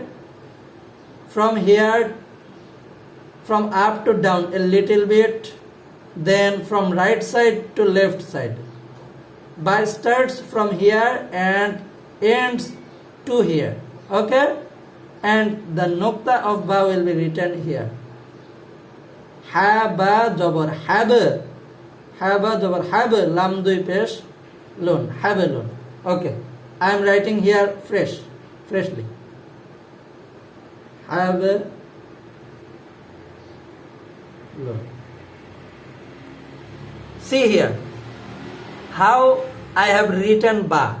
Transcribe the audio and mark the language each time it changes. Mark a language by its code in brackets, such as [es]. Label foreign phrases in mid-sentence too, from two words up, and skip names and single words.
[en] From here, from up to down a little bit, then from right side to left side. Ba starts from here and ends to here. Okay? And the nokta of ba will be written here. [bn] Ha ba jabar hab. Ha ba jabar hab. Lam dui pesh lun. Habelun. [en] Okay. I am writing here freshly. Habelun. See here how I have written ba.